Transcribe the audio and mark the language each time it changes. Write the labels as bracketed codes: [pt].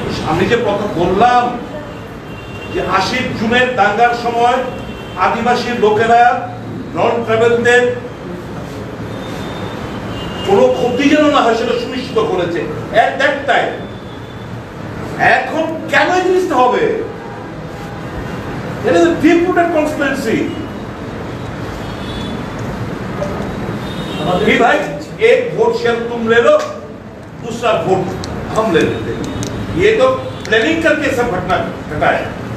[bn] আমি যে কথা বললাম যে ৮০ জুনের দাঙ্গার সময় আদিবাসী লোকেরা নন ট্রাইবেলদের কোনো ক্ষতি যেন না হয় সেটা সুনিশ্চিত করেছে [en] At that time. [bn] এখন কেন এই জিনিসটা হবে? [en] It is a deep-rooted conspiracy. [hi] कि भाई एक वोट शेयर तुम ले लो, दूसरा वोट हम ले लेते। ये तो प्लानिंग करके सब घटना घटा है।